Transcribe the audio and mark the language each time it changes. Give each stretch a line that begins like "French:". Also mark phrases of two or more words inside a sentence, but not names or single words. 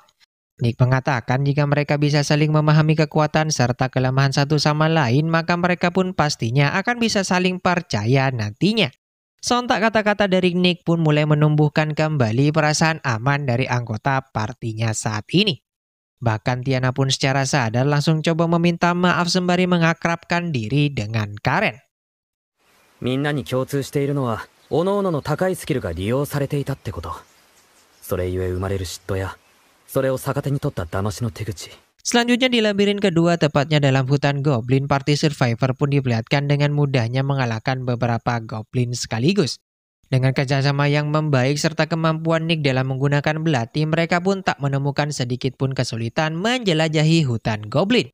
Indonesian: Nick mengatakan jika mereka bisa saling memahami kekuatan serta kelemahan satu sama lain, maka mereka pun pastinya akan bisa saling percaya nantinya. Sontak kata-kata dari Nick pun mulai menumbuhkan kembali perasaan aman dari anggota partinya saat ini. Bahkan Tiana pun secara sadar langsung coba meminta maaf sembari mengakrabkan diri dengan Karen.
Japanese: みんなに共通しているのは各々の高いスキルが利用されていたってこと。それゆえ生まれる嫉妬やそれを逆手に取った騙しの手口。
Indonesian: Selanjutnya di labirin kedua, tepatnya dalam hutan goblin,
English: party survivor
Indonesian: pun diperlihatkan dengan mudahnya mengalahkan beberapa goblin sekaligus. Dengan kerjasama yang membaik serta kemampuan Nick dalam menggunakan belati, mereka pun tak menemukan sedikit pun kesulitan menjelajahi hutan goblin.